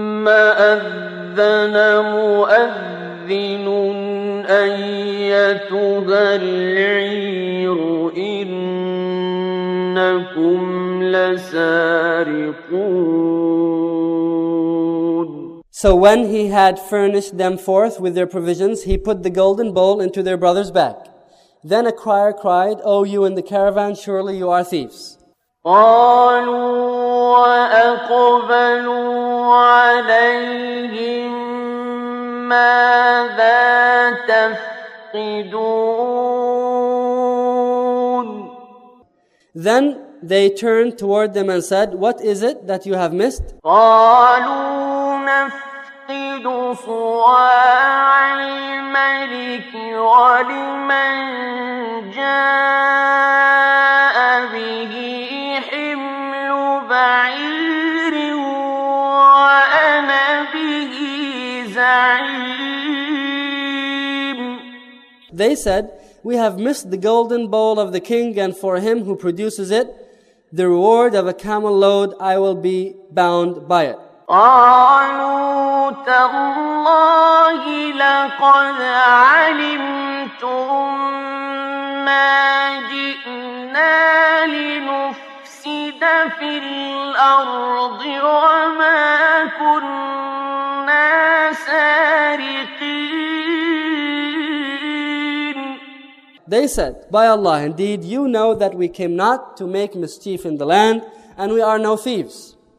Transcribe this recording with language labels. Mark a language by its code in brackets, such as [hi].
[ar] أذن مؤذن أيتها العير إنكم لسارقون. [en] So when he had furnished them forth with their provisions, he put the golden bowl into their brother's bag. Then a crier cried, "O you in the caravan, surely you are thieves." [ar] قالوا وأقبلوا عليهم ماذا تفقدون. [en] Then they turned toward them and said, "What is it that you have missed?" [ar] قالوا نفقد صواع الملك ولمن جاء به حمل بعير وأنا به زعيم. [en] They said, "We have missed the golden bowl of the king, and for him who produces it, the reward of a camel load, I will be bound by it." [ar] قالوا تالله لقد علمتم ما جئنا لنفسد في الأرض وما كنا سارقين. [en] They said, "By Allah, indeed you know that we came not to make mischief in the land, and we are no thieves."